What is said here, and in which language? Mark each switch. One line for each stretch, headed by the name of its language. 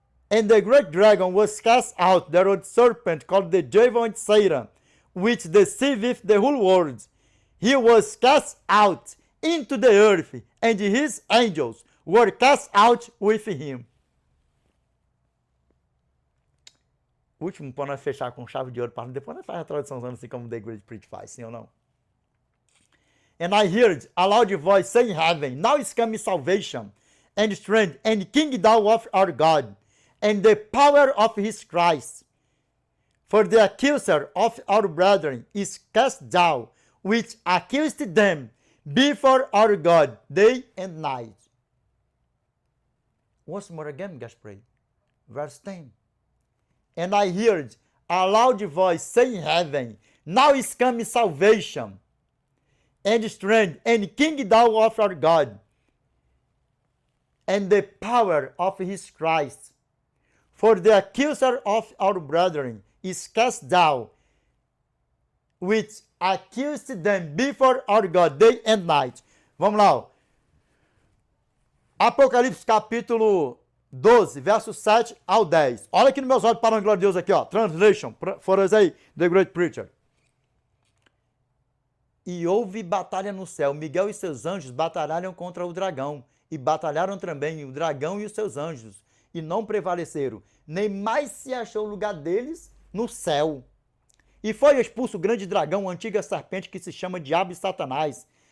English: And the great dragon was cast out, the old serpent called the devil and Satan, which deceiveth the whole world. He was cast out into the earth, and his angels were cast out with him.
Portuguese: Último, para nós fechar com chave de ouro, para depois nós faz a tradução assim como The Great Preach faz, sim ou não?
English: And I heard a loud voice saying in heaven, now is coming salvation, and strength, and kingdom of our God, and the power of his Christ. For the accuser of our brethren is cast down, which accused them before our God day and night. Once more again, Gaspar. Verse 10. And I heard a loud voice saying in heaven, now is coming salvation, and strength, and kingdom of our God, and the power of his Christ. For the accuser of our brethren is cast down, which accused them before our God day and night.
Portuguese: Vamos lá. Ó. Apocalipse capítulo 12, verso 7 ao 10. Olha aqui nos meus olhos para a glória de Deus aqui, ó.
English: Translation, for us aí, The Great Preacher.
Portuguese: E houve batalha no céu. Miguel e seus anjos batalharam contra o dragão. E batalharam também o dragão e os seus anjos. E não prevaleceram. Nem mais se achou o lugar deles no céu. E foi expulso o grande dragão, a antiga serpente que se chama Diabo e Satanás.